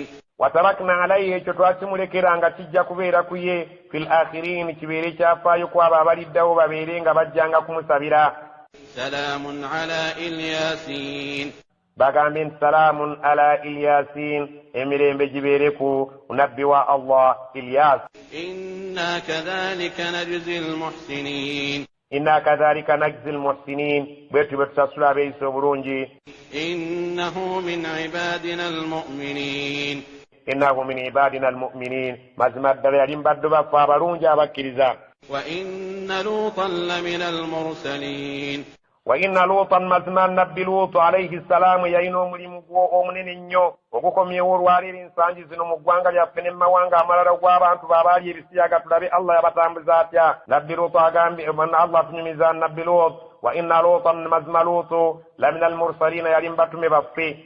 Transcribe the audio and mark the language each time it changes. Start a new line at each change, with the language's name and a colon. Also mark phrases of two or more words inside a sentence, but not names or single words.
Arabic: وتركنا عليه
Ganda: ekyo twakimulekera nga kijja kubeera ku ye
Arabic: في الآخرين
Ganda: kibeere kyafaayo kwabo abaliddawo babeere nga bajjanga kumusabira
Arabic: سلام على إل ياسين
Ganda: bagambe nti
Arabic: سلام على إل ياسين
Ganda: emirembe gibeere ku nabbi wa Allah Ilyas
Arabic: إنا كذلك نجزي المحسنين إنا كذلك نجزي المحسنين
Ganda: bwetu bwe tusasula abeeyisa obulungi
Arabic: إنه من عبادنا المؤمنين إنه من عبادنا المؤمنين
Ganda: mazima ddala yali mbaddu baffe abalungi abakkiriza
Arabic: وإن لوطا لمن المرسلين وإن لوطا
Ganda: mazima nabbi lutu
Arabic: عليه السلام
Ganda: yalina omulimu gwo omunene nnyo ogukomyewo olwaleero ensangi zino mu ggwanga lyaffe ne mawanga amalala gw'abantu baabaali ebisiyaga tulabe Allah yabatambuza atya nabbi lutu agambye Allah tunyumiza nabbi lutu
Arabic: وإن لوطا
Ganda: mazima lutu
Arabic: لمن المرسلين
Ganda: yali mbatume baffe